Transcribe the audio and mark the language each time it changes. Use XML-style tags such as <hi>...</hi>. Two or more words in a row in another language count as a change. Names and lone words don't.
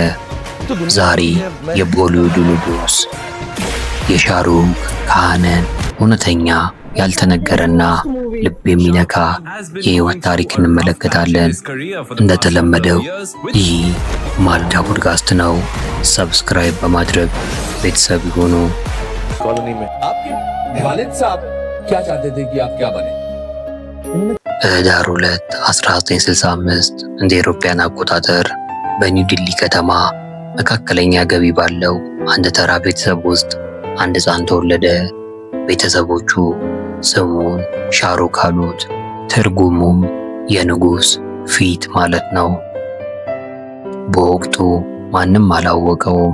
<am>ዛሬ የቦሊውድ ንጉስ የሻህሩክ ካንን እውነተኛ ያልተነገረና ልብ የሚነካ የህይወት ታሪክ እንመለከታለን። እንደተለመደው ይህ ማለዳ ፖድካስት ነው። ሰብስክራይብ በማድረግ ቤተሰብ ይሁኑ።</am> <hi>कॉलोनी में आपके वालिद साहब क्या चाहते थे कि आप क्या बने?</hi> <am>ህዳር 2 1965 እንደ አውሮፓውያን አቆጣጠር በኒው ዲሊ ከተማ መካከለኛ ገቢ ባለው አንድ ተራ ቤተሰብ ውስጥ አንድ ህፃን ተወለደ። ቤተሰቦቹ ስሙን ሻህሩክ አሉት። ትርጉሙም የንጉስ ፊት ማለት ነው። በወቅቱ ማንም አላወቀውም</am>